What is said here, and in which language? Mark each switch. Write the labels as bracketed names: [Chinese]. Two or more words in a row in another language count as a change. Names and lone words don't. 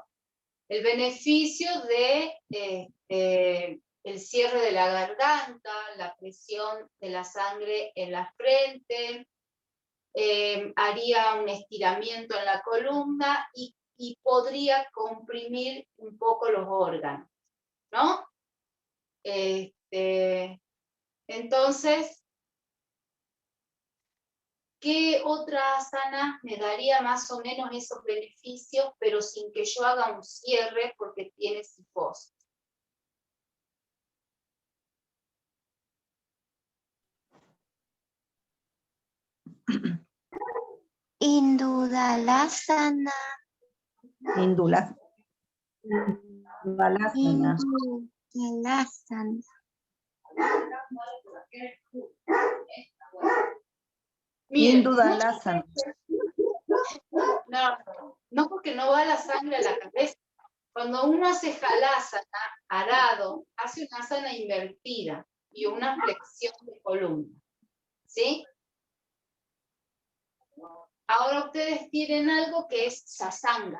[Spanish] El beneficio de el cierre de la garganta, la presión de la sangre en la frente, haría un estiramiento en la columna y podría comprimir un poco los órganos, ¿no? Entonces, ¿qué otra asana me daría más o menos esos beneficios, pero sin que yo haga un cierre porque tiene cifosis? Indudalasana. Indulasana. Indudalasana. Indudalasana. No, porque no va la sangre a la cabeza. Cuando uno hace halasana, arado, hace una asana invertida y una flexión de columna. ¿Sí? Ahora ustedes tienen algo que es sasanga.